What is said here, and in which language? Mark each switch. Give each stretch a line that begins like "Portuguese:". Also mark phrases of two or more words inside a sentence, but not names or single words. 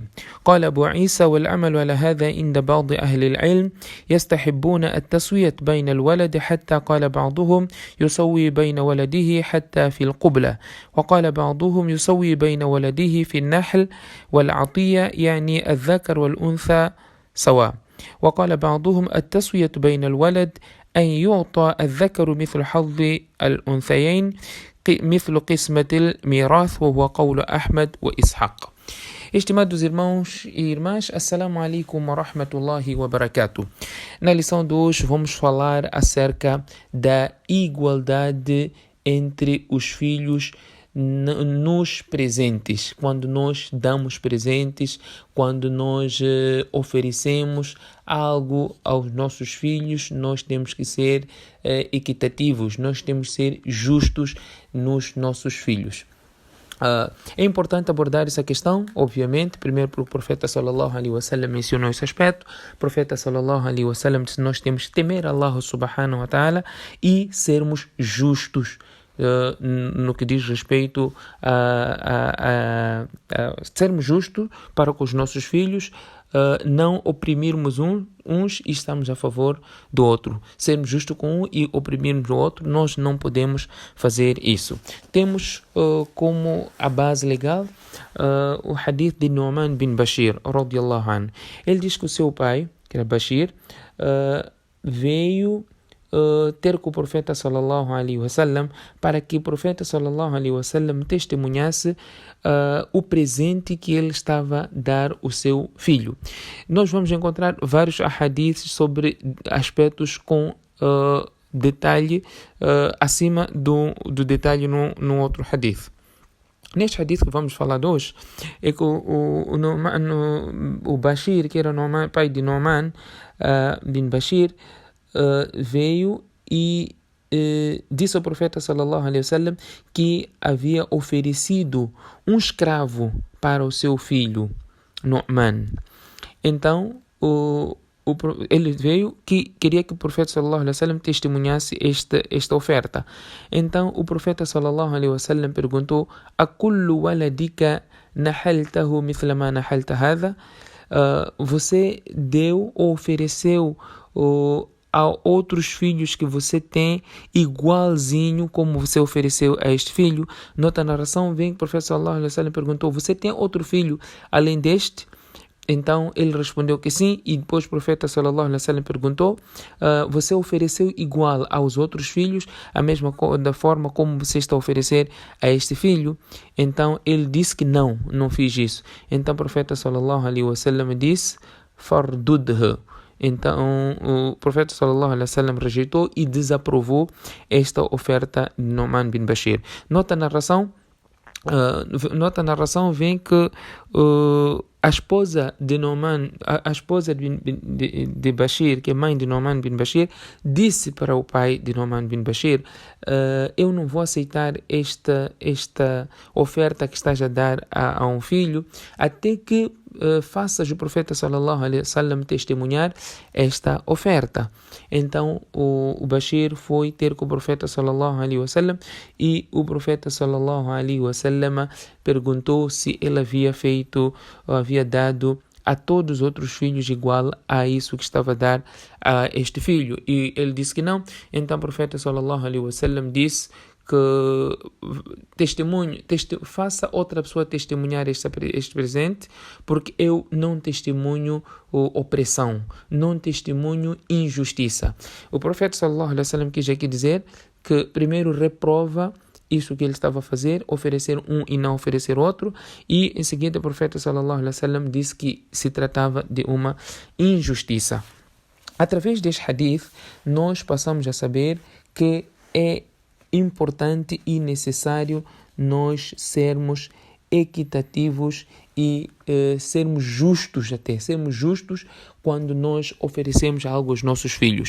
Arabic: قال أبو عيسى والعمل على هذا عند بعض أهل العلم يستحبون التسوية بين الولد حتى قال بعضهم يسوي بين ولده حتى في القبلة وقال بعضهم يسوي بين ولده في النحل والعطية يعني الذكر والأنثى سواء وقال بعضهم التسوية بين الولد أن يعطى الذكر مثل حظ الأنثيين مثل قسمة الميراث وهو قول أحمد وإسحاق.
Portuguese: Estimados irmãos e irmãs,
Arabic: السلام عليكم ورحمة الله وبركاته.
Portuguese: Na lição de hoje vamos falar acerca da igualdade entre os filhos nos presentes. Quando nós damos presentes, quando nós oferecemos algo aos nossos filhos, nós temos que ser equitativos, nós temos que ser justos nos nossos filhos. É importante abordar essa questão, obviamente, primeiro porque o profeta
Arabic: صلى الله عليه وسلم
Portuguese: mencionou esse aspecto. O profeta
Arabic: صلى الله عليه وسلم
Portuguese: disse que nós temos que temer
Arabic: الله سبحانه وتعالى
Portuguese: e sermos justos no que diz respeito a sermos justos para com os nossos filhos, não oprimirmos uns e estamos a favor do outro. Sermos justos com um e oprimirmos o outro, nós não podemos fazer isso. Temos como a base legal o hadith de Nu'man bin Bashir,
Arabic: رضي الله عنه.
Portuguese: Ele diz que o seu pai, que era Bashir, veio ter com o profeta
Arabic: صلى الله عليه وسلم
Portuguese: para que o profeta
Arabic: صلى الله عليه وسلم
Portuguese: testemunhasse o presente que ele estava a dar ao seu filho. Nós vamos encontrar vários hadiths sobre aspectos com detalhe acima do detalhe no outro hadith. Neste hadith que vamos falar de hoje, é que o Bashir, que era o pai de Nu'man bin Bashir, veio e disse ao profeta
Arabic: صلى الله عليه وسلم
Portuguese: que havia oferecido um escravo para o seu filho Nu'man. Então ele veio que queria que o profeta
Arabic: صلى الله عليه وسلم
Portuguese: testemunhasse esta oferta. Então o profeta
Arabic: صلى الله عليه وسلم
Portuguese: perguntou:
Arabic: "أكل ولدك نحلته مثل ما نحلت هذا?"
Portuguese: Você deu ou ofereceu a outros filhos que você tem igualzinho como você ofereceu a este filho? Nota a narração, vem que o profeta
Arabic: صلى الله عليه وسلم
Portuguese: perguntou: você tem outro filho além deste? Então ele respondeu que sim, e depois o profeta
Arabic: صلى الله عليه وسلم
Portuguese: perguntou: você ofereceu igual aos outros filhos, a mesma da forma como você está a oferecer a este filho? Então ele disse que não fiz isso. Então o profeta
Arabic: صلى الله عليه وسلم
Portuguese: disse: fardudhu. Então o profeta
Arabic: صلى الله عليه وسلم
Portuguese: rejeitou e desaprovou esta oferta de Nu'man bin Bashir. Nota a narração vem que a esposa de Nu'man, a esposa de Bashir, que é mãe de Nu'man bin Bashir, disse para o pai de Nu'man bin Bashir: eu não vou aceitar esta oferta que estás a dar a um filho até que faças o profeta
Arabic: صلى الله عليه وسلم
Portuguese: testemunhar esta oferta. Então o Bashir foi ter com o profeta
Arabic: صلى الله عليه وسلم
Portuguese: e o profeta
Arabic: صلى الله عليه وسلم
Portuguese: perguntou se ele havia dado a todos os outros filhos igual a isso que estava a dar a este filho, e ele disse que não. Então o profeta
Arabic: صلى الله عليه وسلم
Portuguese: disse que faça outra pessoa testemunhar este presente, porque eu não testemunho opressão, não testemunho injustiça. O profeta
Arabic: صلى الله عليه وسلم
Portuguese: quis aqui dizer que primeiro reprova isso que ele estava a fazer, oferecer um e não oferecer outro, e em seguida o profeta
Arabic: صلى الله عليه وسلم
Portuguese: disse que se tratava de uma injustiça. Através deste hadith, nós passamos a saber que é importante e necessário nós sermos equitativos e sermos justos quando nós oferecemos algo aos nossos filhos.